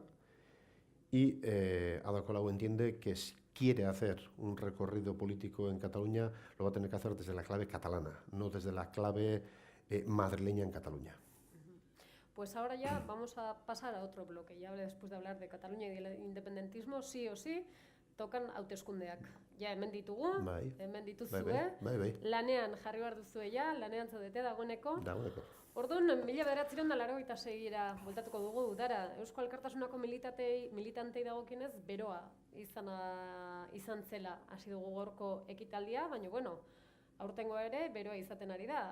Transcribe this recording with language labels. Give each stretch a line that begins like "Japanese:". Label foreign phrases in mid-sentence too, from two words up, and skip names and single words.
Spanish: Y Ada Colau entiende que si quiere hacer un recorrido político en Cataluña, lo va a tener que hacer desde la clave catalana, no desde la clave madrileña en Cataluña. Pues ahora ya vamos a pasar a otro bloque. Ya después de hablar de Cataluña y del independentismo, sí o sí,
Basque: tokan hauteskundeak. Ja, hemen ditugu, hemen dituzue, lanean jarri behar duzue ja, lanean zaudete dagoeneko. Orduan, 1986-ra bueltatuko dugu udara. Eusko Alkartasunako militantei dagokienez, beroa izan zela hasi dugu gorko ekitaldia, baina, bueno, aurtengo ere, beroa izaten ari da.